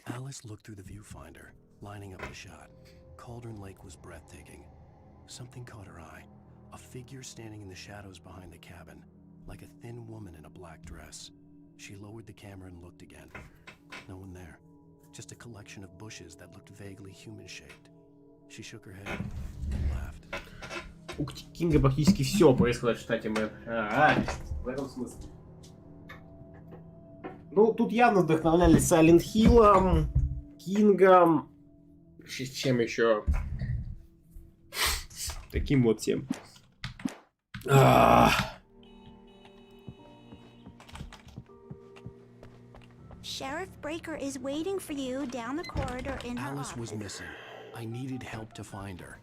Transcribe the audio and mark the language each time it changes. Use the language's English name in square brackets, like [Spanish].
[English] Alice looked through the viewfinder, lining up the shot. Cauldron Lake was breathtaking. Something caught her eye. A figure standing in the shadows behind the cabin. like a thin woman in a black dress. She lowered the camera and looked again. No one there. Just a collection of bushes that looked vaguely human-shaped. She shook her head and laughed. [Russian] У Кинга практически все происходит в штате Мэн. В этом смысле. Ну, тут явно вдохновлялись Сайлент Хиллом, Кингом, чем еще? Таким вот тем. [English] Sheriff Breaker is waiting for you down the corridor in her Alice was office. missing. I needed help to find her.